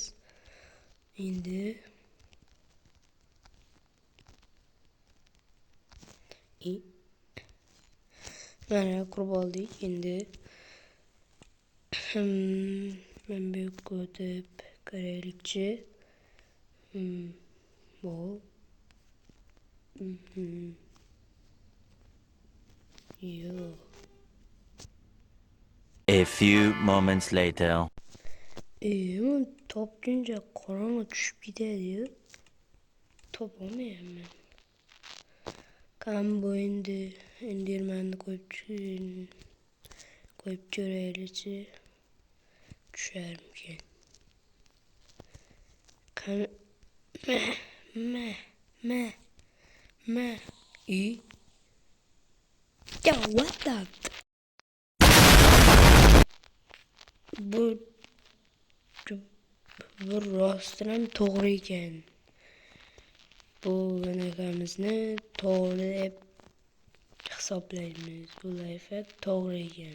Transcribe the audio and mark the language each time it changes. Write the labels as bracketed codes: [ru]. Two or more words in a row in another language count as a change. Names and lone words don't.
[uz] Endi mana qurib oldik. Endi men bu yerga o'tib qaraylikchi. Bu yo'q. [en] A few moments later. [uz] Topguncha qorong'i tushib ketadi-yu. Topolmayapman. Qani bu endi Endermanni qo'yib ko'raylikchi. Tusharmikin. Qani [en] Yo, what the? [uz] Bu rostdan ham to'g'ri ekan. Bu bunaqamizni to'g'ri deb hisoblaymiz. Bu lifehack to'g'ri ekan.